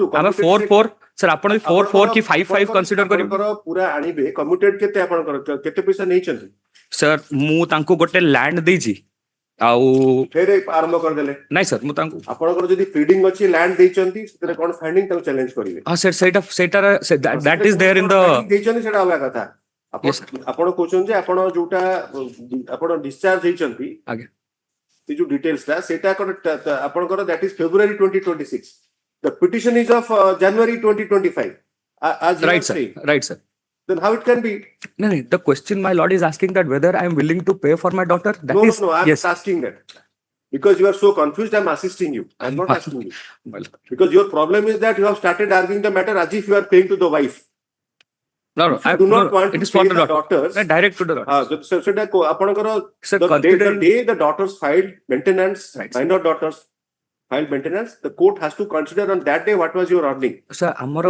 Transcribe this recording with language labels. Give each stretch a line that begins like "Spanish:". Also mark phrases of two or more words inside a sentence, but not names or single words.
Odia: ଆମେ 4/4 ସାର୍ ଆପଣ 4/4 କି 5/5 କନସିଡର କରିବେ ପୁରା ଆଣିବେ କମ୍ୟୁଟେଡ୍ କେତେ ଆପଣଙ୍କର କେତେ ପଇସା ନେଇଛନ୍ତି ସାର୍ ମୁଁ ତାଙ୍କୁ ଗୋଟେ ଲ୍ୟାଣ୍ଡ ଦେଇଛି ଆଉ ଫେରେ ଆରମ୍ଭ କରିଦେଲେ ନାଇଁ ସାର୍ ମୁଁ ତାଙ୍କୁ ଆପଣଙ୍କର ଯଦି ଫିଡିଂ ଅଛି ଲ୍ୟାଣ୍ଡ ଦେଇଛନ୍ତି ସେଥିରେ କଣ ଫାଇଣ୍ଡିଂ ତାକୁ ଚ୍ୟାଲେଞ୍ଜ କରିବେ ହଁ ସାର୍ ସେଇଟା
English: that is there in the
Odia: ଦେଇଛନ୍ତି ସେଟା ଅଲଗା କଥା ଆପଣ କହୁଛନ୍ତି ଯେ ଆପଣ ଯୋଉଟା ଆପଣ ଡିସଚାର୍ଜ ହେଇଛନ୍ତି ଆଜ୍ଞା ସେ ଯୋଉ ଡିଟେଲ୍ସ ଟା ସେଟା ଆପଣଙ୍କର
English: that is February 2026 the petition is of January 2025 as you right are sir saying. right sir Then how it can be? No, the question my lord is asking that whether I am willing to pay for my daughter. That is, No, I'm yes. asking that. Because you are so confused, I'm assisting you. I'm not asking you. Because your problem is that you have started arguing the matter as if you are paying to the wife. No, I do not want it to is for pay the the daughters. No, direct to the daughter.
Odia: So ଆପଣଙ୍କର
English: Sir, the considering day the daughters filed maintenance, minor daughters filed maintenance, the court has to consider on that day what was your earning. Sir,
Odia: ଆମର